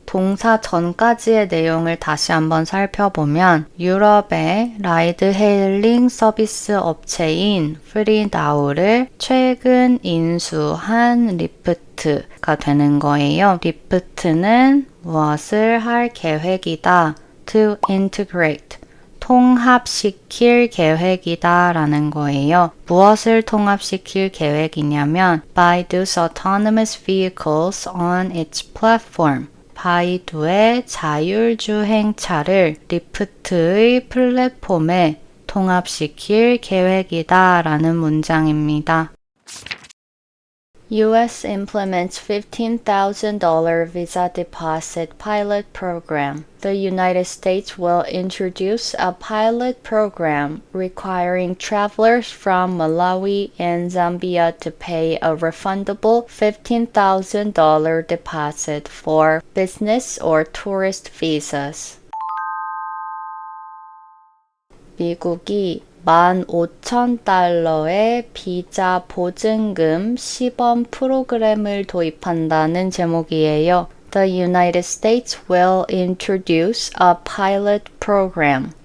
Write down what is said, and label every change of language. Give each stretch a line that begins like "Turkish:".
Korean: 동사 전까지의 내용을 다시 한번 살펴보면 유럽의 라이드 헤일링 서비스 업체인 프리나우를 최근 인수한 리프트가 되는 거예요. 리프트는 무엇을 할 계획이다?
English: To integrate.
Korean: 통합시킬 계획이다 라는 거예요. 무엇을 통합시킬 계획이냐면
English: Baidu's autonomous vehicles on its platform.
Korean: 바이두의 자율주행차를 리프트의 플랫폼에 통합시킬 계획이다 라는 문장입니다.
English: U.S. implements $15,000 visa deposit pilot program. The United States will introduce a pilot program requiring travelers from Malawi and Zambia to pay a refundable $15,000 deposit for business or tourist visas.
Korean: 미국이 15,000달러의 비자 보증금 시범 프로그램을 도입한다는 제목이에요.
English: The United States will introduce a pilot program.